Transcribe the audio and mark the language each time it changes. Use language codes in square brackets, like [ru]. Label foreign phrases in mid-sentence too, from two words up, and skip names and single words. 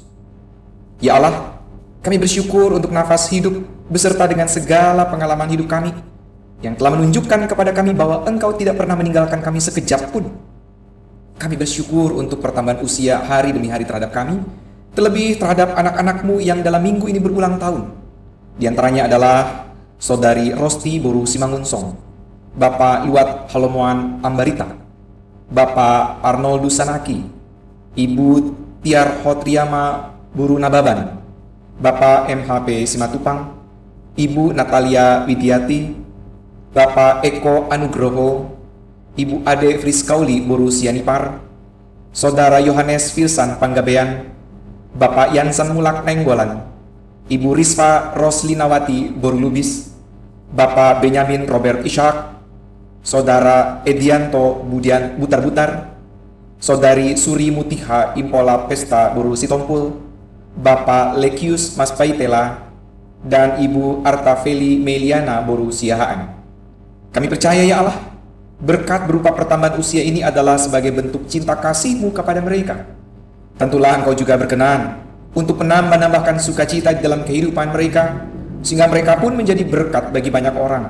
[id] Ya Allah, kami bersyukur untuk nafas hidup beserta dengan segala pengalaman hidup kami yang telah menunjukkan kepada kami bahwa Engkau tidak pernah meninggalkan kami sekejap pun. Kami bersyukur untuk pertambahan usia hari demi hari terhadap kami, terlebih terhadap anak-anak-Mu yang dalam minggu ini berulang tahun. Di antaranya adalah Saudari Rosti Boru Simangunsong, Bapak Luat Halomoan Ambarita, Bapak Arnoldus Sanaki, Ibu Tiar Hotriama Buru Nababan, Bapak MHP Simatupang, Ibu Natalia Widiati, Bapak Eko Anugroho, Ibu Ade Friskauli Buru Sianipar, Saudara Yohanes Filsan Panggabean, Bapak Yansan Mulak Nenggolan, Ibu Rispa Roslinawati Boru Lubis, Bapak Benyamin Robert Ishak, Saudara Edianto Butar-Butar, Saudari Suri Mutiha Impola Pesta Boru Sitompul, Bapak Lekius Mas Paitela, dan Ibu Artafeli Meliana Boru Siahaan. Kami percaya ya Allah, berkat berupa pertambahan usia ini adalah sebagai bentuk cinta kasih-Mu kepada mereka. Tentulah Engkau juga berkenan untuk menambahkan sukacita di dalam kehidupan mereka, sehingga mereka pun menjadi berkat bagi banyak orang.